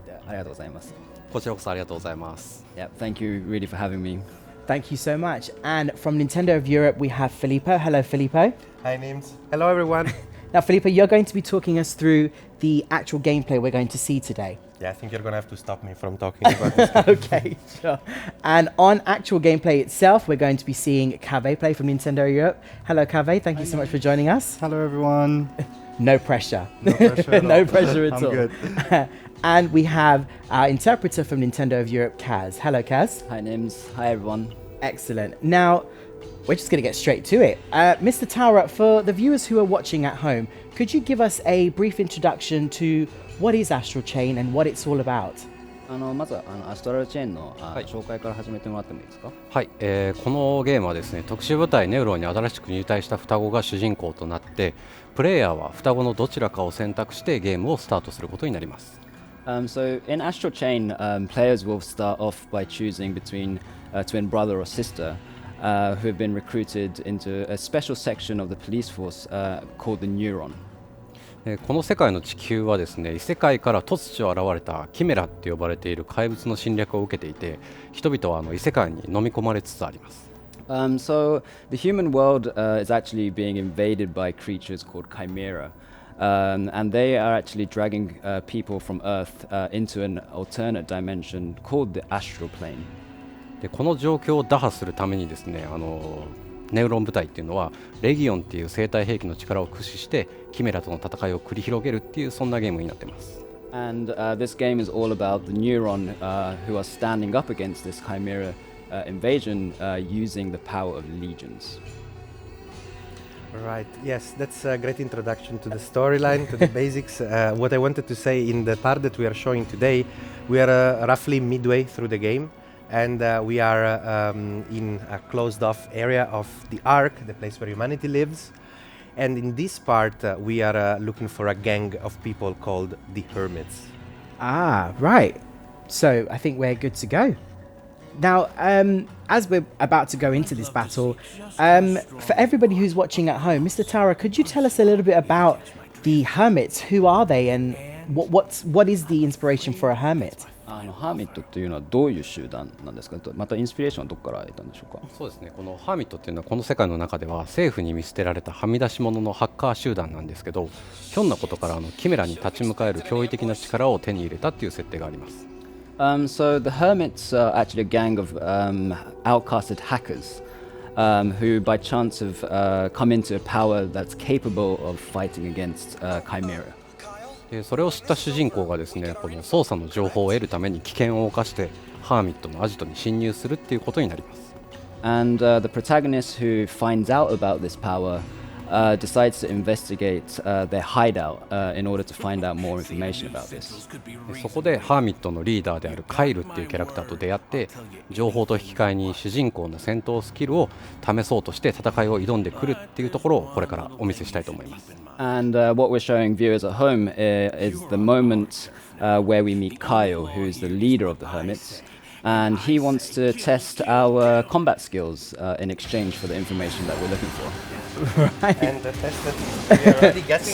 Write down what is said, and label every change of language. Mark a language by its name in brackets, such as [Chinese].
[Japanese] ありがとうございます。こちらこそありがとうございます。 [English] Yeah, thank you really for having me. Thank you so much. And from Nintendo of Europe, we have Filippo. Hello, Filippo. Hi, Nims. Hello, everyone. Now, Filippo, you're going to be talking us through the actual gameplay we're going to see today. Yeah, I think you're going to have to stop me from talking about this. Okay, sure. And on actual gameplay itself, we're going to be seeing Kaveh play from Nintendo Europe. Hello, Kaveh. Thank you so much for joining us. Hello, everyone. No pressure. No pressure at all. No pressure at all. I'm good. And we have our interpreter from Nintendo of Europe, Kaz. Hello, Kaz. Hi, Nims. Hi, everyone. Excellent. Now, we're just going to get straight to it. Mr. Taura, for the viewers who are watching at home, could you give us a brief introduction to what is Astral Chain and what it's all about? [Japanese] まずアストラルチェーンの紹介から始めてもらってもいいですか？はい、このゲームはですね、特殊部隊ネウロンに新しく入隊した双子が主人公となって、プレイヤーは双子のどちらかを選択してゲームをスタートすることになります。 [English] So in Astral Chain, players will start off by choosing between a twin brother or sister who have been recruited into a special section of the police force called the Neuron. [Japanese] この世界の地球はですね、異世界から突如現れたキメラって呼ばれている怪物の侵略を受けていて、人々は異世界に飲み込まれつつあります。 [English] So the human world is actually being invaded by creatures called Chimera. And they are actually dragging people from Earth into an alternate dimension called the Astral plane. [Japanese] でこの状況を打破するためにですね、ネウロン部隊っていうのはレギオンっていう生体兵器の力を駆使してキメラとの戦いを繰り広げるっていうそんなゲームになってます。 [English] And this game is all about the Neuron who are standing up against this Chimera invasion using the power of legions. Right, yes, that's a great introduction to the storyline, to the basics. What I wanted to say in the part that we are showing today, we are roughly midway through the game. And we are in a closed-off area of the Ark, the place where humanity lives. And in this part, we are looking for a gang of people called the Hermits. Ah, right. So I think we're good to go. Now, as we're about to go into this battle, for everybody who's watching at home, Mr. Taura, could you tell us a little bit about the Hermits? Who are they and what is the inspiration for a Hermit? [Japanese] ハーミットっていうのはどういう集団なんですか？またインスピレーションはどこから得たんでしょうか？そうですね、このハーミットっていうのはこの世界の中では政府に見捨てられたはみ出し者のハッカー集団なんですけど、ひょんなことからキメラに立ち向かえる驚異的な力を手に入れたっていう設定があります。 [English] So the Hermits are actually a gang of outcasted hackers who by chance have come into a power that's capable of fighting against Chimera. [Japanese] それを知った主人公がですね、この操作の情報を得るために危険を冒してハーミットのアジトに侵入するっていうことになります。 [English] And the protagonist who finds out about this power decides to investigate their hideout in order to find out more information about this. [Japanese] そこでハーミットのリーダーであるカイルっていうキャラクターと出会って情報と引き換えに主人公の戦闘スキルを試そうとして戦いを挑んでくるっていうところをこれからお見せしたいと思います。 [English] And what we're showing viewers at home is the moment where we meet Kyle, who's the leader of the Hermits. And he wants to test our combat skills in exchange for the information that we're looking for. Right. And the test that we are already getting